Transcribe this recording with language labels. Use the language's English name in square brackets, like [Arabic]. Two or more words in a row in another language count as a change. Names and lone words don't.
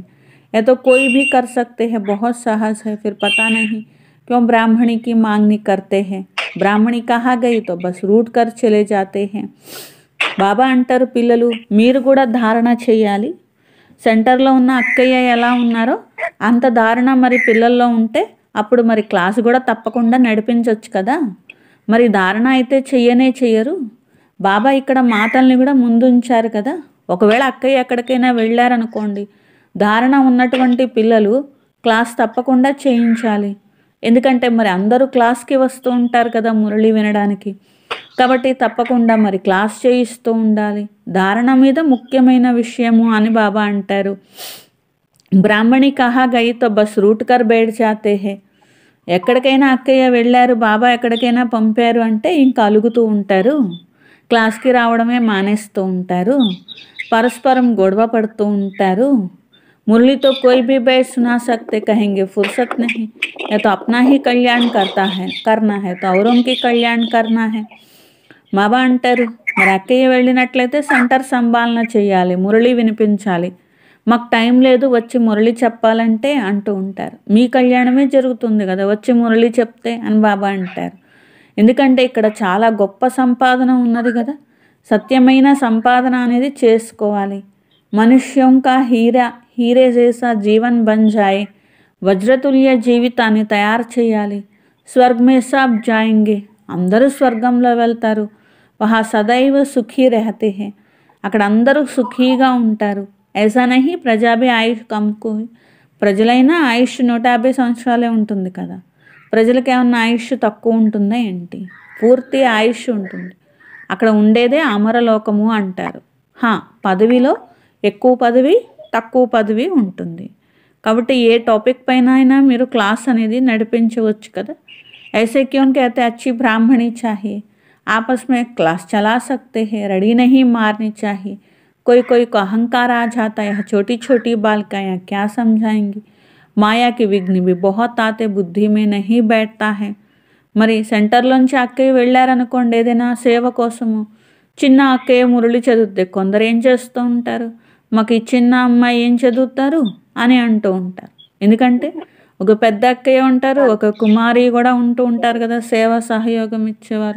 [Hindi] यह तो कोई भी कर सकते हैं, बहुत सहज है. फिर पता नहीं क्यों ब्राह्मणी की मांगनी करते हैं. ब्राह्मणी कहा गई तो बस रूट कर चले जाते हैं. [Telugu] బాబా అంటారు, పిల్లలు మీరు కూడా ధారణ చేయాలి. సెంటర్లో ఉన్న అక్కయ్య ఎలా ఉన్నారో అంత ధారణ మరి పిల్లల్లో ఉంటే అప్పుడు మరి క్లాస్ కూడా తప్పకుండా నడిపించవచ్చు కదా. మరి ధారణ అయితే చెయ్యరు. బాబా ఇక్కడ మాటల్ని కూడా ముందుంచారు కదా. ఒకవేళ అక్కయ్య ఎక్కడికైనా వెళ్ళారనుకోండి, ధారణ ఉన్నటువంటి పిల్లలు క్లాస్ తప్పకుండా చేయించాలి. ఎందుకంటే మరి అందరూ క్లాస్కి వస్తూ ఉంటారు కదా మురళి వినడానికి. కాబట్టి తప్పకుండా మరి క్లాస్ చేయిస్తూ ఉండాలి. ధారణ మీద ముఖ్యమైన విషయము అని బాబా అంటారు. [Hindi] ब्राह्मणी कहाँ गई तो बस रूठ कर बैठ जाते हैं. [Telugu] ఎక్కడికైనా అక్కయ్య వెళ్ళారు, బాబా ఎక్కడికైనా పంపారు అంటే ఇంకా అలుగుతూ ఉంటారు. క్లాస్కి రావడమే మానేస్తూ ఉంటారు. పరస్పరం గొడవ పడుతూ ఉంటారు. [Hindi] मुरली तो कोई भी बैठ सुना सकते, कहेंगे फुर्सत नहीं. या तो अपना ही कल्याण करना है तो औरों की कल्याण करना है. [Telugu] బాబా అంటారు, మరి అక్కయ్య వెళ్ళినట్లయితే సెంటర్ సంభాలన చేయాలి, మురళి వినిపించాలి. మాకు టైం లేదు వచ్చి మురళి చెప్పాలంటే అంటూ ఉంటారు. మీ కళ్యాణమే జరుగుతుంది కదా వచ్చి మురళి చెప్తే అని బాబా అంటారు. ఎందుకంటే ఇక్కడ చాలా గొప్ప సంపాదన ఉన్నది కదా. సత్యమైన సంపాదన అనేది చేసుకోవాలి. [Hindi] मनुष्यं का हीरे जैसा जीवन बन जाए. [Telugu] వజ్రతుల్య జీవితాన్ని తయారు చేయాలి. [Hindi] स्वर्ग में सब जाएंगे, [Telugu] అందరూ స్వర్గంలో వెళ్తారు. [Hindi] वहाँ सदैव सुखी रहते हैं, [Telugu] అక్కడ అందరూ సుఖీగా ఉంటారు. [Hindi] ऐसा नहीं प्रजा भी आयुष कमकु, [Telugu] ప్రజలైనా ఆయుష్ 150 సంవత్సరాలే ఉంటుంది కదా. ప్రజలకు ఏమన్నా ఆయుష్ తక్కువ ఉంటుందా ఏంటి? పూర్తి ఆయుష్ ఉంటుంది. అక్కడ ఉండేదే అమరలోకము అంటారు. పదవిలో ఎక్కువ పదవి తక్కువ పదవి ఉంటుంది. కాబట్టి ఏ టాపిక్ పైన అయినా మీరు క్లాస్ అనేది నడిపించవచ్చు కదా. [Hindi] ऐसे क्यों कहते अच्छी ब्राह्मणी चाहिए, आपस में क्लास चला सकते हैं, रड़ी नहीं मारनी चाहिए. कोई को अहंकार आ जाता है, छोटी छोटी बालिकाएँ क्या समझाएंगी. माया की विघ्न भी बहुत आते, बुद्धि में नहीं बैठता है. [Telugu] మరి సెంటర్లోంచి అక్కయ్య వెళ్ళారనుకోండి ఏదైనా సేవ కోసము, చిన్న అక్కయ్య మురళి చదువుతే కొందరు ఏం చేస్తూ ఉంటారు, మాకు ఈ చిన్న అమ్మాయి ఏం చదువుతారు అని అంటూ ఉంటారు. ఎందుకంటే ఒక పెద్ద అక్కయ్య ఉంటారు, ఒక కుమారి కూడా ఉంటూ ఉంటారు కదా సేవ సహయోగం ఇచ్చేవారు.